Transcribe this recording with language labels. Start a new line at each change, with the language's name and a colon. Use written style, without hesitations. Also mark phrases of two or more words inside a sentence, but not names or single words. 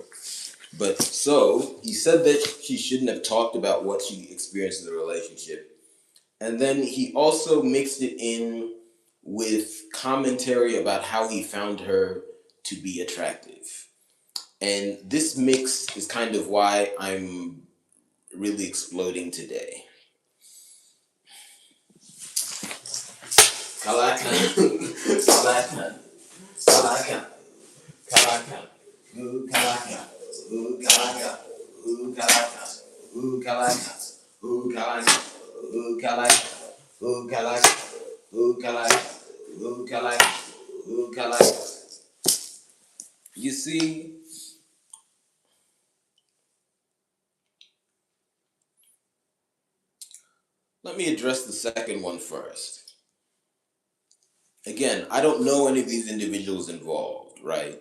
English: But so he said that she shouldn't have talked about what she experienced in the relationship. And then he also mixed it in with commentary about how he found her to be attractive. And this mix is kind of why I'm really exploding today. Kalakan. Kalakan. Kalakan. Kalakan. Ooh, Kalakan. Ooh, Kalakan. Ooh, Kalakan. Ooh, Kalakan. Ooh, Kalakan. Ooh, Kalakan. Ooh, Kalakan. Ooh, Kalakan. Ooh, Kalakan. Ooh, Kalakan. You see, let me address the second one first. Again, I don't know any of these individuals involved, right?